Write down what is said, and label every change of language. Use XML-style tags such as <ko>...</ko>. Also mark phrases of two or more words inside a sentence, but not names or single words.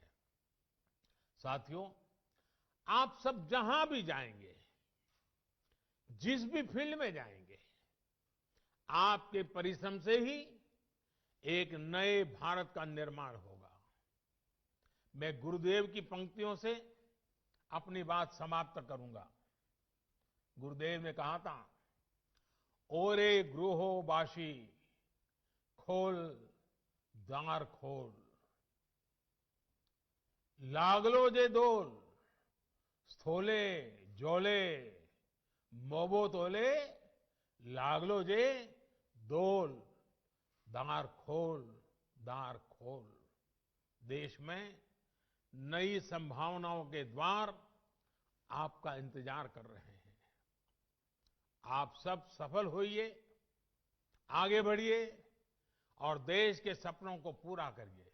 <hi>साथियों, आप सब जहां भी जाएंगे, जिस भी फील्ड में जाएंगे, आपके परिश्रम से ही एक नए भारत का निर्माण होगा। मैं गुरुदेव की पंक्तियों से अपनी बात समाप्त करूंगा। गुरुदेव ने कहा था,</hi> <bn>ওরে গৃহবাসী খোল্ দ্বার খোল্, লাগল যে দোল স্থলে জলে বনতলে, লাগল যে দোল দ্বার খোল্ দ্বার খোল্।</bn> <hi>देश में नई संभावनाओं के द्वार आपका इंतजार कर रहे हैं। आप सब सफल होइए, आगे बढ़िए और देश के सपनों को पूरा करिए।</hi>